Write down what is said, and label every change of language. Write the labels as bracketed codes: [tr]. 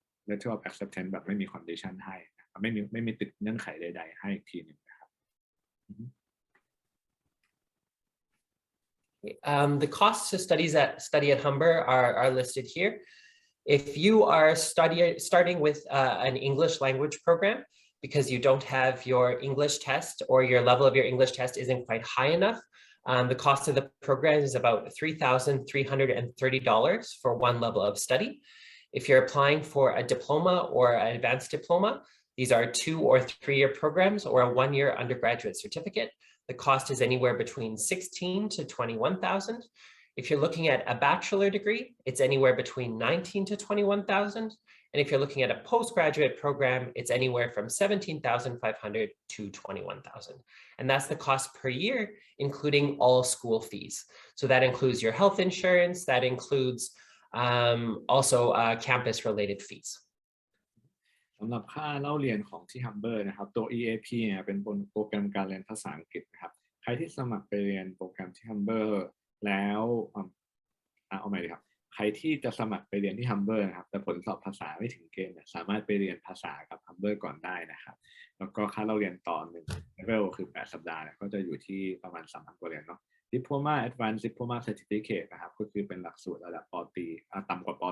[th] letter of acceptance แบบไม่มี condition ให้ไม่มีติดเงื่อนไขใดๆให้อีกทีหนึ่งนะครับ [en] The costs to study at Humber are listed here. If you are starting with an English language program because you don't have your English test or your level of your English test isn't quite high enough, the cost of the program is about $3,330 for one level of study. If you're applying for a diploma or an advanced diploma, these are 2 or 3-year programs or a 1-year undergraduate certificate. The cost is anywhere between $16,000 to $21,000. If you're looking at a bachelor degree, it's anywhere between $19,000 to $21,000. And if you're looking at a postgraduate program, it's anywhere from $17,500 to $21,000. And that's the cost per year, including all school fees. So that includes your health insurance, that includes also campus-related fees. [th] สำหรับค่าเล่าเรียนของที่ Humber นะครับตัว EAP เนี่ยเป็นโปรแกรมการเรียนภาษาอังกฤษนะครับใครที่สมัครไปเรียนโปรแกรมที่ Humber แล้วเอาใหม่ดีครับใครที่จะสมัครไปเรียนที่ Humber นะครับแต่ผลสอบภาษาไม่ถึงเกณฑ์เนี่ยสามารถไปเรียนภาษากับ Humber ก่อนได้นะครับแล้วก็ค่าเล่าเรียนต่อ1 level คือ8 สัปดาห์เนี่ยก็จะอยู่ที่ประมาณ 3,000 กว่าเหรียญเนาะ Diploma Advanced Diploma Certificate นะครับก็คือเป็นหลักสูตรระดับป.ตรีต่ำกว่าป.